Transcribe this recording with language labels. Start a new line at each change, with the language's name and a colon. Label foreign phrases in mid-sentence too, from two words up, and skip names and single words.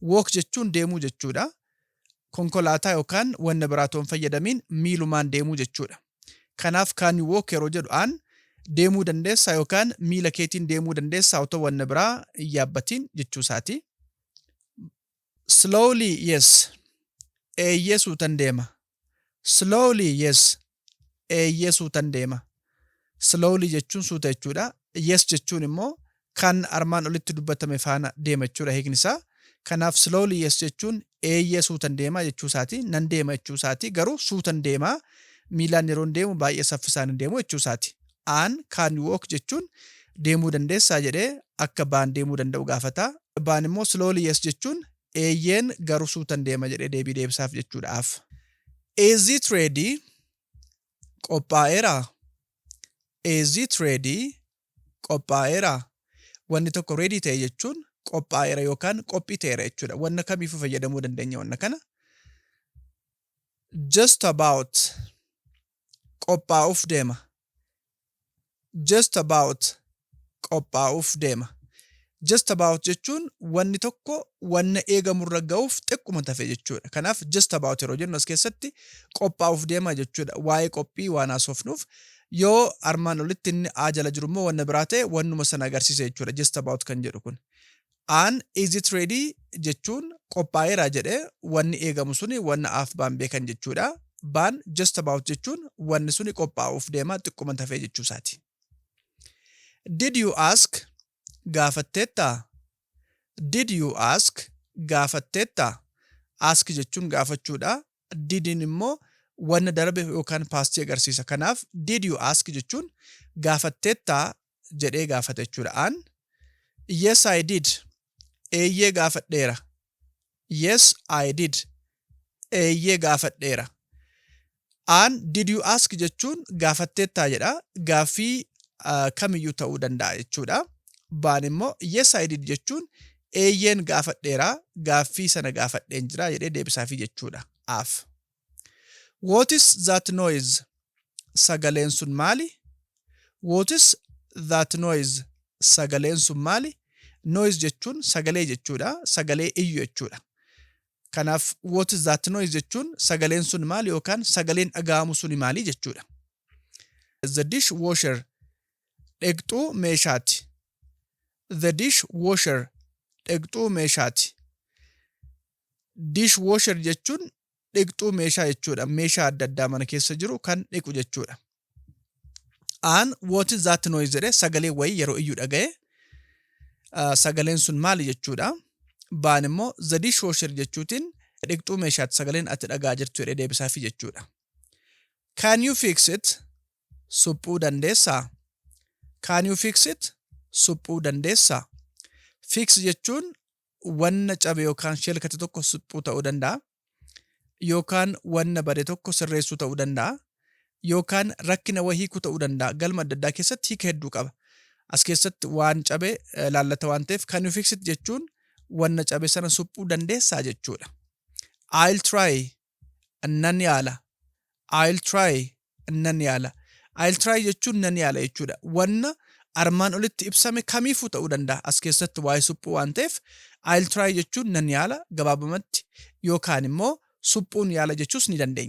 Oromo: Walk jechuun deemuu jechuudha. Konkolaataa yookaan wanna biraatoon fayyadamiin miilumaan deemuu jechuudha. Kanaaf
English: can you walk
Oromo: yeroo jedhu aan deemuu dandeessaa yookaan miila keetiin deemuu dandeessaa otoo wanna biraa hin yaabbatiin jechuu isaati.
English: Slowly yes.
Oromo: Eeyyee suutan deema.
English: Slowly yes.
Oromo: Eeyyee suutan deema. Slowly jechuun suuta jechuudha. Yes jechuun immoo kan armaan olitti dubbatame faana deema jechuudha hiikni isaa. Kanaaf
English: slowly yes
Oromo: jechuun eeyyee suutan deema jechuu isaati. Nan deema jechuu isaati. Garuu suutan deema. Miilaan yeroo deemu baay'ee saffisaan deemu jechuu isaati. Aan
English: can you walk
Oromo: jechuun deemuu dandeessaa jedhee akka baan deemuu danda'u gaafata. Baan immoo
English: slowly yes
Oromo: jechuun eeyyeen garuu suutan deema jedhee deebii deebisaaf jechuudhaaf.
English: Is it ready? Qophaa'eera. Is it ready?
Oromo: Qophaa'eera. Wanni tokko ready ta'e jechuun qophaa'eera yookaan qophii ta'eera jechuudha. Wanna kamiifuu fayyadamuu dandeenya wanna kana.
English: Just about.
Oromo: Qophaa'uuf deema.
English: Just about.
Oromo: Qophaa'uuf deema.
English: Just about
Oromo: jechuun wanni tokko wanna eegamurra ga'uuf xiqquma tafe jechuudha. Kanaaf
English: just about
Oromo: yeroo jennu as keessatti qophaa'uuf deema jechuudha. Waa'ee qophii waan haasofnuuf yoo armaan olitti inni jala jiru immoo wanna biraa ta'e wannuma sana agarsiisa jechuudha.
English: Just about
Oromo: kan jedhu kun. Aan
English: is it ready
Oromo: jechuun qophaa'eera jedhee wanni eegamu suni wanna af baan beekan jechuudha. Baan
English: just about
Oromo: jechuun wanni suni qophaa'uuf deema xiqquma tafe jechuu isaati.
English: Did you ask? Gaafatteetta. Did you ask? Gaafatteetta.
Oromo: Ask jechuun gaafachuudha. Didin immoo wanna darbe yookaan paastii agarsiisa. Kanaaf
English: did you ask
Oromo: jechuun gaafatteetta jedhee gaafata jechuudha.
English: Aan yes I did.
Oromo: Eeyyee gaafadheera.
English: Yes I did.
Oromo: Eeyyee gaafadheera. Aan
English: did you ask
Oromo: jechuun gaafatteetta jedha. Gaaffii kamiyyuu ta'uu danda'a jechuudha. Baan immoo
English: yes I did
Oromo: jechuun eeyyeen gaafadheera. Gaaffii sana gaafadheen jira jedhee deebisaafi jechuudha.
English: Af. What is that noise?
Oromo: Sagaleen sun maali?
English: What is that noise?
Oromo: Sagaleen sun maali? Noise jechuun sagalee jechuudha. Sagalee iyyu jechuudha. Kanaaf
English: what is that noise
Oromo: jechuun sagaleen sun maali yookaan sagaleen dhaga'amu suni maali jechuudha.
English: The dishwasher.
Oromo: Dhiqxuu meeshaati.
English: The dishwasher.
Oromo: Dhiqxuu meeshaati. Dishwasher jechuun dhiqxuu meeshaa jechuudha. Meeshaa adda addaa mana keessa jiru kan dhiqu jechuudha. Aan
English: what is that noise
Oromo: jedhee sagalee wayii yeroo iyyuu dhaga'e sagaleen sun maali jechuudha. Baan immoo
English: the dishwasher
Oromo: jechuutiin dhiqxuu meeshaati sagaleen ati dhagaa jirtu jedhee deebisaafi jechuudha.
English: Can you fix it?
Oromo: Suphuu dandeessaa.
English: Can you fix it?
Oromo: Suphuu dandeessaa. Fix jechuun wanna cabe yookaan shelkate tokko suphuu ta'uu danda'a. Yookaan wanna bade tokko sirreessuu ta'uu danda'a. Yookaan rakkina wayii hiikuu ta'uu danda'a. Galma adda addaa keessatti hiika hedduu qaba. As keessatti waan cabe laallata waan ta'eef
English: can you fix it
Oromo: jechuun wanna cabe sana suphuu dandeessaa jechuudha.
English: I'll try.
Oromo: Nan yaala.
English: I'll try.
Oromo: Nan yaala.
English: I'll try
Oromo: jechuun nan yaala jechuudha. Wanna armaan olitti ibsame kamiifuu ta'uu danda'a. As keessatti waa'ee suphuu waan ta'eef
English: I'll try
Oromo: jechuun nan yaala gabaabumatti yookaan immoo suphuun yaala jechuus ni dandeenya.